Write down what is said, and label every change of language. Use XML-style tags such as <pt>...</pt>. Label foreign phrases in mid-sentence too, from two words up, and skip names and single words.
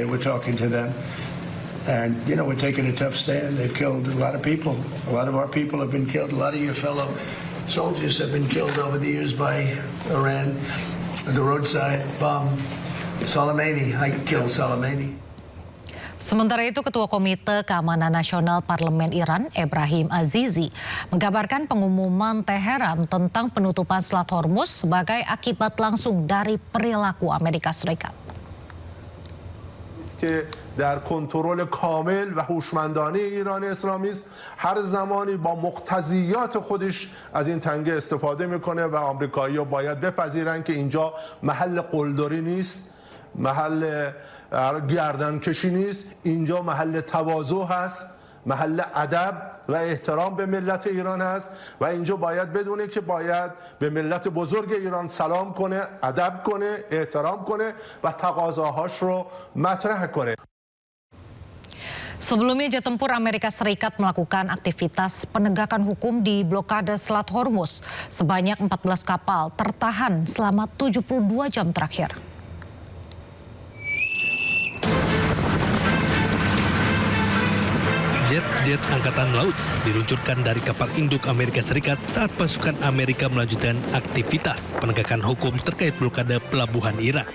<en>We're talking to them. And, we're taking a tough stand. They've killed a lot of people. A lot of our people have been killed. A lot of your fellow soldiers have been killed over the years by Iran. The roadside bomb. Soleimani, I killed Soleimani.</en> <id>Sementara itu, Ketua Komite Keamanan Nasional Parlemen Iran, Ebrahim Azizi, menggabarkan pengumuman Teheran tentang penutupan Selat Hormuz sebagai akibat langsung dari perilaku Amerika Serikat.</id> <fa>که در کنترل کامل و هوشمندانه ایران اسلامی است، هر زمانی با مقتضیات خودش از این تنگه استفاده میکنه و آمریکایی‌ها باید بپذیرن که اینجا محل قلدری نیست، محل گردنکشی نیست، اینجا محل تواضع هست، محل ادب و احترام به ملت ایران هست و اینجا باید بدونه که باید به ملت بزرگ ایران سلام کنه، ادب کنه، احترام کنه و تقاضاهاش رو مطرح کنه.</fa> <id>Sebelumnya jet tempur Amerika Serikat melakukan aktivitas penegakan hukum di blokade Selat Hormuz. Sebanyak 14 kapal tertahan selama 72 jam terakhir. Jet-jet angkatan laut diluncurkan dari kapal induk Amerika Serikat saat pasukan Amerika melanjutkan aktivitas penegakan hukum terkait blokade pelabuhan Iran.</id>